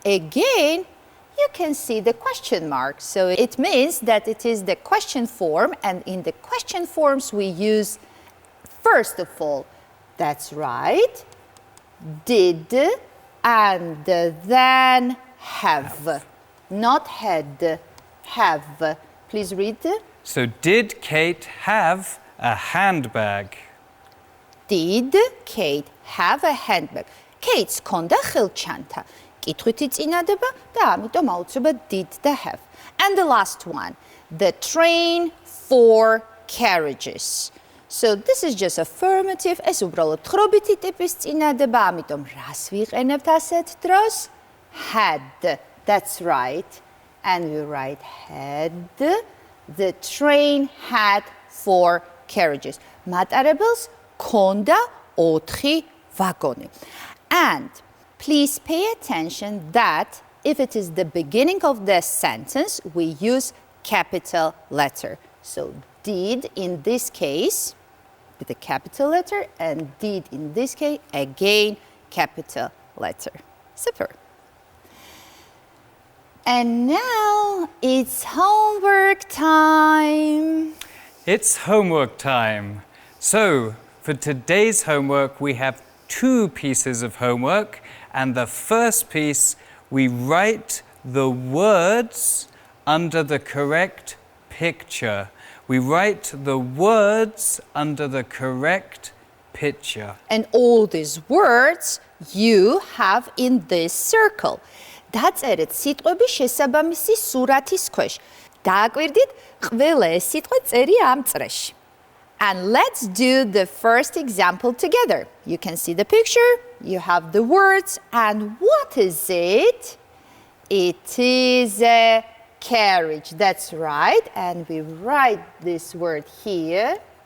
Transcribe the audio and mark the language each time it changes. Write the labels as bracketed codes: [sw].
[en] Again, you can see the question mark. So it means that it is the question form and in the question forms we use first of all, that's right, did and then have. Not had, have. Please read. So did Kate have a handbag? Did Kate have a handbag? [ka] Kate's konda ხელჩანთა. კითხვითი წინადადება და ამიტომ აუცილებლად did და have. [en] And the last one, the train for carriages. So this is just affirmative. [ka] ეს უბრალოდ თხრობითი ტიპის წინადადება, ამიტომ რას ვიყენებთ ასეთ დროს? [en] Had. That's right. And we write had. The train had 4 carriages. [ka] მატარებელს ქონდა 4 ვაგონი. [en] And please pay attention that if it is the beginning of the sentence, we use capital letter. So did in this case with a capital letter and did in this case again capital letter. Super. And now it's homework time. It's homework time. So for today's homework we have 2 pieces of homework, and the first piece we write the words under the correct picture. We write the words under the correct picture. And all these words you have in this circle. [ka] დაწერეთ სიტყვები შესაბამისი სურათის ქვეშ. დააკვირდით ყველა ეს სიტყვა წერია ამ წრეში. [en] And let's do the first example together. You can see the picture, you have the words, and what is it? It is a carriage, that's right. And we write this word here.